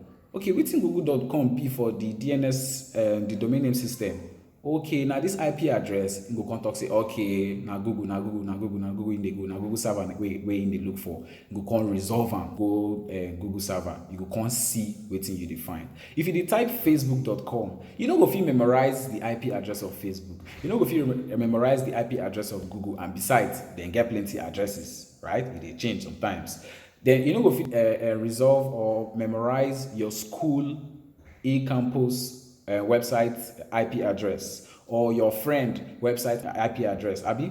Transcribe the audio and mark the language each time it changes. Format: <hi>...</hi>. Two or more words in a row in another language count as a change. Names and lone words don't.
<pcm>Okay, wetin google.com be for the DNS, the domain name system? Okay, now this IP address, you go come talk say, okay, na Google in dey go, na Google server where in dey look for. You go come resolve am, go Google server. You go come see wetin you dey find. If you dey type facebook.com, you no go fit memorize the IP address of Facebook. You no go fit memorize the IP address of Google, and besides, dem get plenty addresses, right? E dey change sometimes. Then you no go fit resolve or memorize your school e-campus website IP address or your friend website IP address, abi?</pcm>